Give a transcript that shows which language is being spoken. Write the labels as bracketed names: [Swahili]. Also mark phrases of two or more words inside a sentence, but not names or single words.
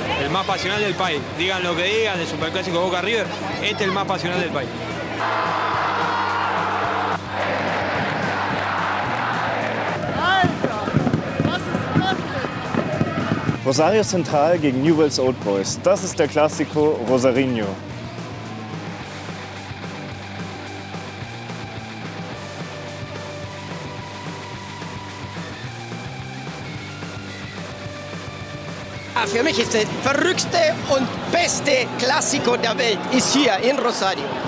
[Spanish] más pasional del país. Digan lo que digan, el Superclásico Boca River, este es el más pasional del país. [German] Rosario Central gegen Newell's Old Boys. Das ist der Clásico Rosarino. Für mich ist der verrückte und beste Klassiko der Welt ist hier in Rosario.